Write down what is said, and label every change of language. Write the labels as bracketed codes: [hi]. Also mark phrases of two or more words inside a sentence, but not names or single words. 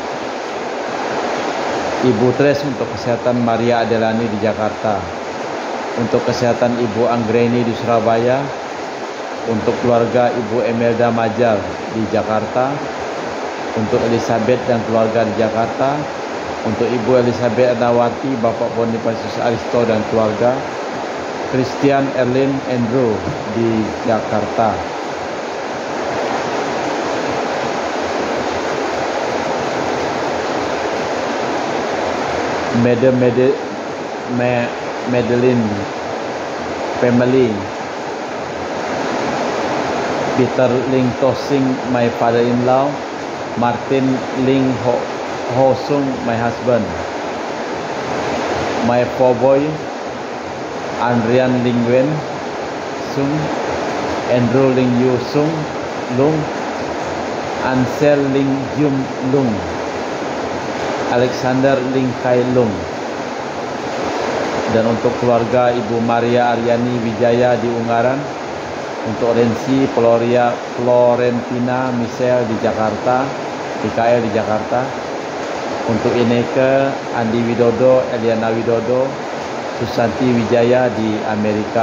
[id] Ibu Tres untuk kesehatan Maria Adelani di Jakarta, untuk kesehatan Ibu Anggreni di Surabaya, untuk keluarga Ibu Emelda Majal di Jakarta, untuk Elizabeth dan keluarga di Jakarta, untuk Ibu Elizabeth Adawati, Bapak Bonifacius Aristo dan keluarga, Christian Erlin Andrew di Jakarta. [en] Madeline family, Peter Ling Tosing, my father-in-law, Martin Ling Ho Sung, my husband, my four boy, Andrian Ling Wen Sung, Andrew Ling Yu Sung Lung, Ansel Ling Yum Lung, Alexander Ling Kai Lung, [id] dan untuk keluarga Ibu Maria Aryani Wijaya di Ungaran, untuk Rensi Florentina Michelle di Jakarta, PKL di Jakarta, untuk Ineke Andi Widodo, Eliana Widodo, Susanti Wijaya di Amerika.